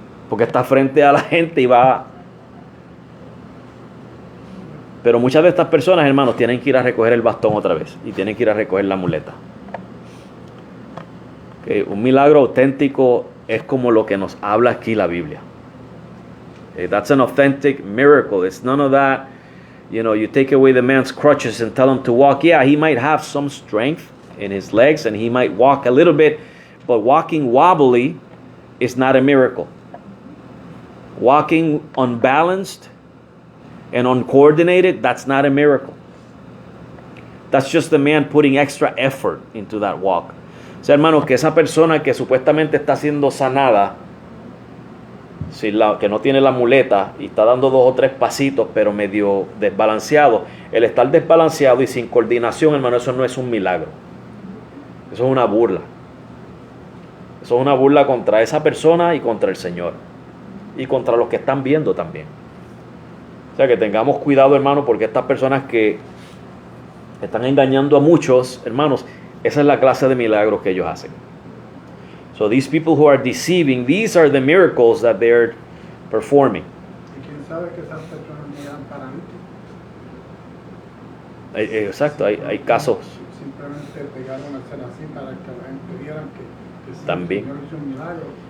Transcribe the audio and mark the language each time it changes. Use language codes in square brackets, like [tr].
[es] Porque está frente a la gente y va. Pero muchas de estas personas, hermanos, tienen que ir a recoger el bastón otra vez y tienen que ir a recoger la muleta. Okay, un milagro auténtico es como lo que nos habla aquí la Biblia. [en] Okay, that's an authentic miracle. It's none of that. You know, you take away the man's crutches and tell him to walk. Yeah, he might have some strength in his legs and he might walk a little bit, but walking wobbly is not a miracle. Walking unbalanced and uncoordinated, that's not a miracle. That's just the man putting extra effort into that walk. [es] O sea, hermanos, que esa persona que supuestamente está siendo sanada, que no tiene la muleta y está dando 2 o 3 pasitos, pero medio desbalanceado, el estar desbalanceado y sin coordinación, hermano, eso no es un milagro. Eso es una burla. Eso es una burla contra esa persona y contra el Señor. Y contra los que están viendo también. O sea, que tengamos cuidado, hermano, porque estas personas que están engañando a muchos, hermanos, esa es la clase de milagros que ellos hacen. [en] So these people who are deceiving, these are the miracles that they're performing. [es] ¿Y quién sabe que esas personas no eran paralíticos? Exacto, hay casos. Simplemente pegaron a hacer así para que la gente viera que sí, También. el Señor hizo un milagro.